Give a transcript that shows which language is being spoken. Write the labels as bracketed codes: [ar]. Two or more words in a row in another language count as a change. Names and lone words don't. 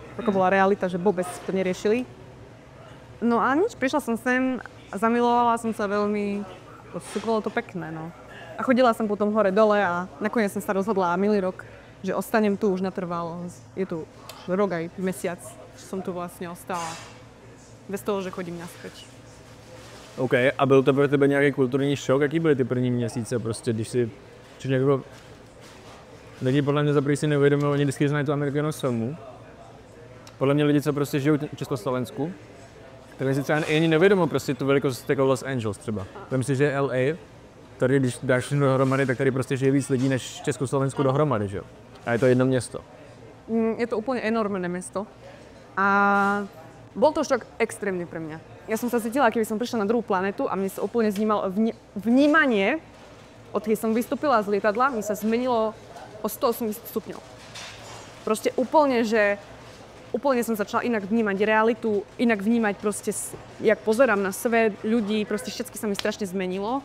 [sk] Tako bola realita, že vôbec to neriešili. No a nič, prišla som sem a zamilovala som sa veľmi, bolo to pekné, no. A chodila som potom hore dole a nakoniec som sa rozhodla a milý rok, že ostanem tu už natrvalo. Je tu rok aj mesiac, že som tu vlastne ostala. Bez toho, že chodím naspäť. OK, [cs] a byl to pro tebe nějaký kulturní šok? Jaký byly ty první měsíce prostě, když si... Čiže jako... Lidi podle mě za první si neuvědomují, oni vždycky znají tu Ameriku jenom z filmů. Podle mě lidi, co prostě žijou v Československu, tak si třeba ani neuvědomují prostě tu velikost jako Los Angeles třeba. Vem si, že LA, tady když dáš všechno dohromady, tak tady prostě žije víc lidí než v Československu dohromady, že jo? A je to jedno město. [sk] Je to úplne enormné mesto. A bol to šok extrémny pre mňa. Ja som sa cítila, keby som prišla na druhú planetu a mne sa úplne znímalo vnímanie, odkedy som vystúpila z lietadla, mi sa zmenilo o 180 stupňov. Proste úplne, že úplne som začala inak vnímať realitu, inak vnímať proste, jak pozerám na svet, ľudí, proste všetky sa mi strašne zmenilo.